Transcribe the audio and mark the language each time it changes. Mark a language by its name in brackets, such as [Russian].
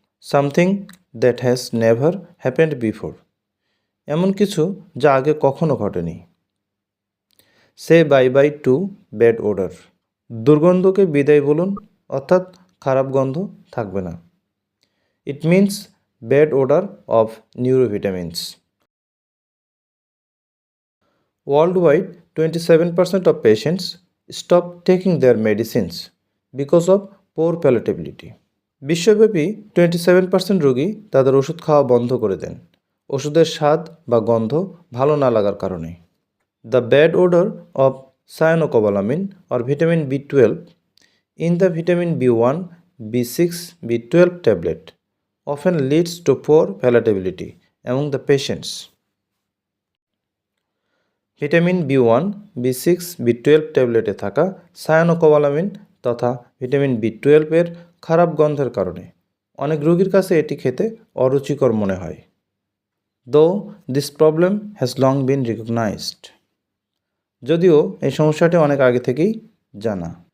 [English] something that has never happened before, [Bangla] এমন কিছু যা আগে কখনো ঘটেনি। [English] say bye bye to bad odour, [Bangla] দুর্গন্ধকে বিদায় বলুন, অর্থাৎ খারাপ গন্ধ থাকবে না। [English] It means bad odour of neurovitamins. Worldwide, 27% of patients stop taking their medicines because of poor palatability. [Bangla] বিশ্বব্যাপী 27% রোগী তাদের ওষুধ খাওয়া বন্ধ করে দেন ওষুধের স্বাদ বা গন্ধ ভালো না লাগার কারণে। [English] The bad odor of cyanocobalamin or vitamin B12 in the vitamin B1, B6, B12 tablet often leads to poor palatability among the patients. [Bangla] Vitamin B1, B6, B12 ট্যাবলেটে থাকা সায়ানোকোবালামিন তথা ভিটামিন B12 এর খারাপ গন্ধের কারণে অনেক রোগীর কাছে এটি খেতে অরুচিকর মনে হয়। [English] though this problem has long been recognised, [Bangla] যদিও এই সমস্যাটি অনেক আগে থেকেই জানা।